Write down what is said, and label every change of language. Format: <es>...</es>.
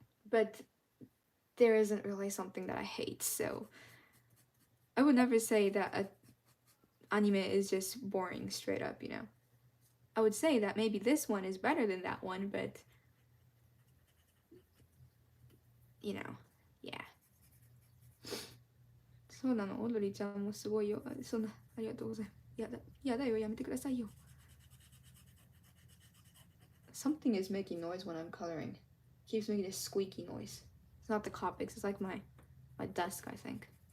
<en>But there isn't really something that I hate, so I would never say that an anime is just boring straight up, you know. I would say that maybe this one is better than that one, but you know, yeah.</en> <ja>そうなの、オードリーちゃんもすごいよ。そんな、ありがとうございます。やだよ、やめてくださいよ。</ja> <en>Something is making noise when I'm coloring. It keeps making this squeaky noise. It's not the Copics, it's like my desk, I think.</en>